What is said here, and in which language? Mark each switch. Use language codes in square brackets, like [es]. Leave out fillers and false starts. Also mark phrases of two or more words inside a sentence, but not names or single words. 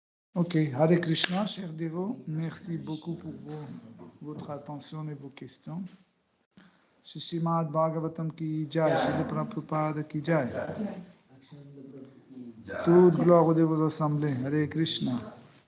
[fr] Ok, Hare Krishna, chers dévots. Merci beaucoup pour votre attention et vos questions. [hi] Shri Srimad Bhagavatam ki jai, Shri Prabhupada ki jai. [fr] Action de Prabhu qui Toute gloire aux dévots assemblés. Hare Krishna.